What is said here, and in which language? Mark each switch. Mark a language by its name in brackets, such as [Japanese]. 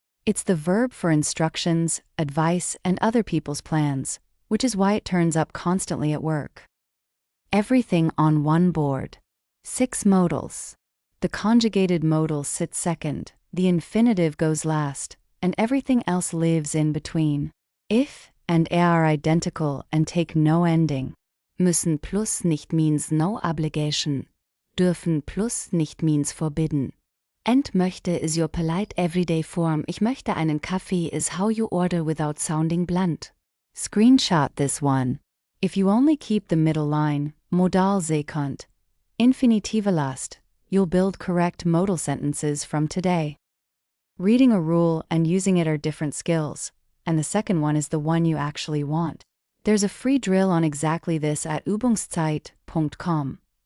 [English] It's the verb for instructions, advice, and other people's plans, which is why it turns up constantly at work. Everything on one board. 6 modals. The conjugated modal sits second, the infinitive goes last, and everything else lives in between. If and are identical and take no ending. Müssen plus nicht means no obligation. Dürfen plus nicht means forbidden. Möchte is your polite everyday form. [German] Ich möchte einen Kaffee [English] is how you order without sounding blunt. Screenshot this one. If you only keep the middle line, modal kommt, infinitive last, you'll build correct modal sentences from today. Reading a rule and using it are different skills, and the second one is the one you actually want. There's a free drill on exactly this at Übungszeit.com.